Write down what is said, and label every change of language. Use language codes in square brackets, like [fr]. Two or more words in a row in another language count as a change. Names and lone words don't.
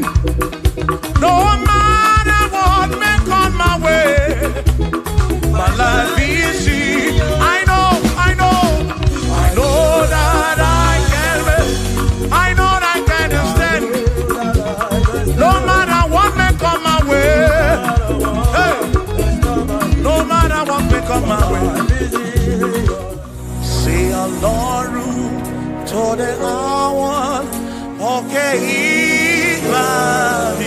[en] No matter what may come my way, my life is in. I know that I can make. I know that I can stand. No matter what may come my way. Hey. No matter what may come my way. [yo] Say Ọlọ́run tó dé àwọn òkè ìgbà mi.